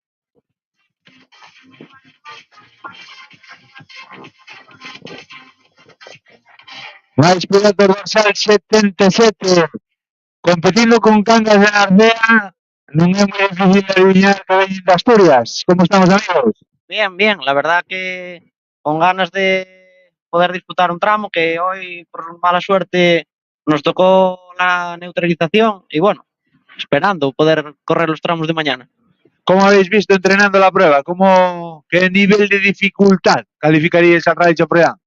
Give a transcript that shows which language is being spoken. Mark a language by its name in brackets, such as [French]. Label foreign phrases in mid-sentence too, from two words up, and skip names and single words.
[Galician] Máis pilotos dorsal 77, competindo con Cangas de Narcea. Non é moi difícil adivinar que veñen de Asturias. Como estamos, amigos? [Spanish] Bien, bien, la verdad que con ganas de poder disputar un tramo que hoy, por mala suerte, nos tocó la neutralización y bueno, esperando poder correr los tramos de mañana. ¿Cómo habéis visto entrenando la prueba? ¿Qué nivel de dificultad calificaríais al Rally San Froilán?